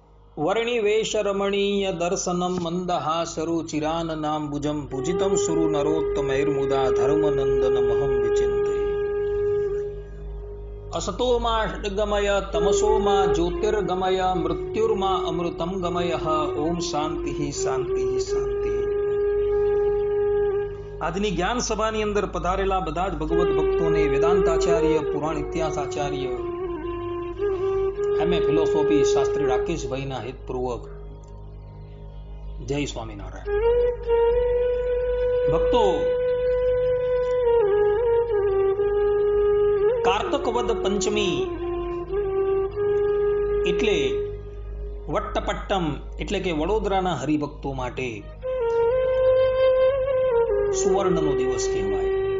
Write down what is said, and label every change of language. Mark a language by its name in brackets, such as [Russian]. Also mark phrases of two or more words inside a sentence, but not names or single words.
[Sanskrit] वर्णिवेश रमणीय दर्शनम मंदहासरु चिराननाम्बुजं पूजितं सुरु नरोत्तमैर्मुदा धर्मनंदन महं विचिन्तये। असतो मा षड्गमय तमसो मा ज्योतिर्गमय मृत्युर्मा अमृतं गमय। ओम शांति शांति शांति। [Gujarati] આજની જ્ઞાન સભાની અંદર પધારેલા બધા જ ભગવત ભક્તોને વેદાંતાચાર્ય, પુરાણ ઇતિહાસાચાર્ય, એમએ ફિલોસોફી શાસ્ત્રી રાકેશભાઈના હિતપૂર્વક જય સ્વામિનારાયણ। ભક્તો, કાર્તક વદ પંચમી એટલે વટ્ટપટ્ટમ એટલે કે વડોદરાના હરિભક્તો માટે સુવર્ણનો દિવસ કહેવાય।